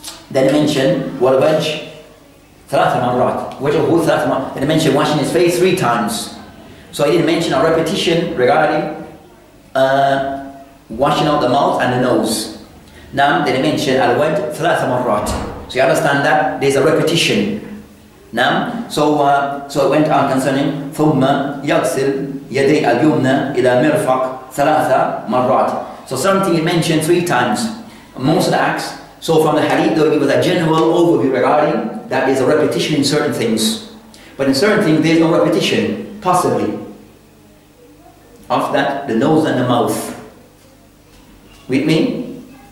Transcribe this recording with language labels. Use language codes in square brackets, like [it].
[en] Then mention [ar] والوجه 3 مرات. وجهه 3 مرات. [en] Then mention washing his face 3 times. So he didn't mention a repetition regarding washing out the mouth and the nose. Now they mention [ar] الوجه 3 مرات. [en] So you understand that there's a repetition. Now, so it went on concerning [ar] ثم يغسل يدي اليمنى إلى مرفق 3 مرات. [en] So something he mentioned 3 times. Most of the acts. So from the hadith, they'll give us a general overview regarding that there's a repetition in certain things. But in certain things, there's no repetition, possibly. After that, the nose and the mouth. With me?